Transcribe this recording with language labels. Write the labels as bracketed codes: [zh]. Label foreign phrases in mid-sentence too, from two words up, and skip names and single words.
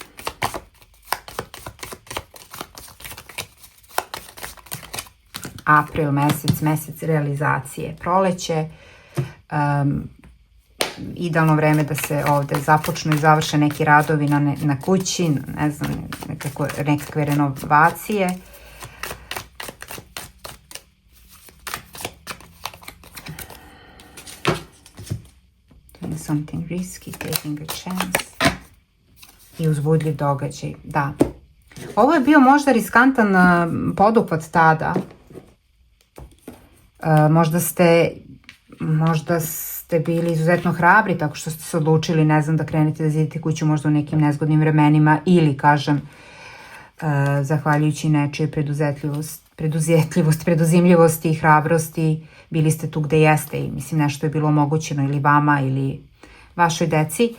[sr] April mesec realizacije, proleće, idealno vreme da se ovdje započnu i završe neki radovi na kući, ne znam, nekakve renovacije. [en] Doing something risky, taking a chance. [sr] I uzbudljiv događaj, da. Ovo je bio možda riskantan poduhvat tada. Možda ste bili izuzetno hrabri tako što ste se odlučili, ne znam, da krenete da zidite kuću možda u nekim nezgodnim vremenima ili, kažem, zahvaljujući nečije preduzimljivosti i hrabrosti, bili ste tu gde jeste i mislim nešto je bilo omogućeno ili vama ili vašoj deci.